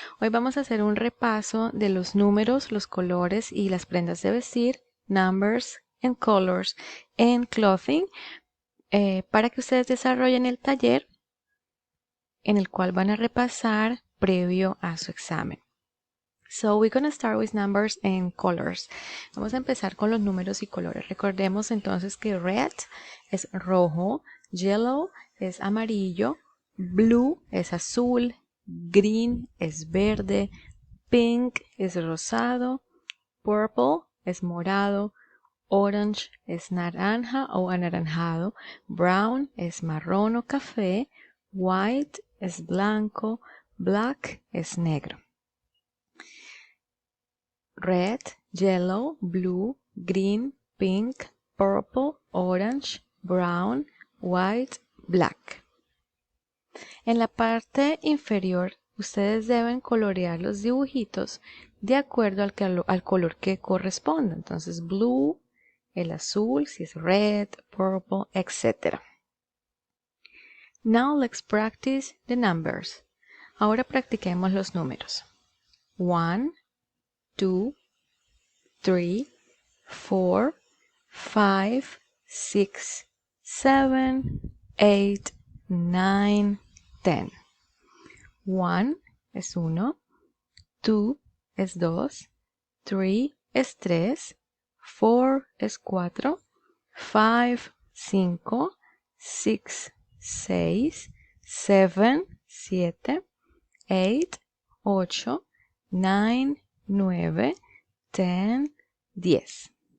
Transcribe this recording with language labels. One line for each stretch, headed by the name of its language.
Spanish: Hoy vamos a hacer un repaso de los números, los colores y las prendas de vestir,
English: numbers and colors en clothing,
Spanish: para que ustedes desarrollen el taller en el cual van a repasar previo a su examen.
English: So we're going to start with numbers and colors.
Spanish: Vamos a empezar con los números y colores. Recordemos entonces que red es rojo, yellow es amarillo, blue es azul, green es verde, pink es rosado, purple es morado, orange es naranja o anaranjado, brown es marrón o café, white es blanco, black es negro.
English: Red, yellow, blue, green, pink, purple, orange, brown, white, black.
Spanish: En la parte inferior, ustedes deben colorear los dibujitos de acuerdo al color que corresponda. Entonces, blue, el azul, si es red, purple, etc.
English: Now let's practice the numbers.
Spanish: Ahora practiquemos los números. 1, 2, 3, 4, 5, 6, 7, 8, 9, 10. 1 es 1, 2 es 2, 3 es 3, 4 es 4, 5, 5, 6, 6, 7, 7, 8, 8, 9, 9, 10, 10.